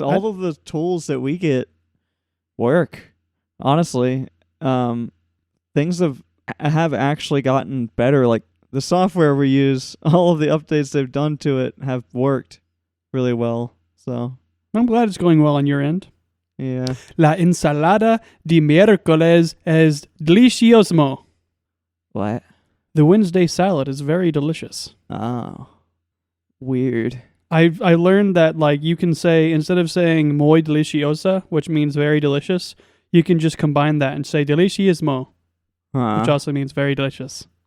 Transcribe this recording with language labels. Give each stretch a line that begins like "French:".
English: All of the tools that we get work. Honestly, things have actually gotten better. Like the software we use, all of the updates they've done to it have worked really well. So I'm glad it's going well on your end. yeah.
Spanish: La ensalada de miércoles es delicioso.
English: What? The Wednesday salad is very delicious. Oh. Weird. I learned that like you can say, instead of saying
Spanish: muy deliciosa,
English: which means very delicious, you can just combine that and say delicioso, which also means very delicious.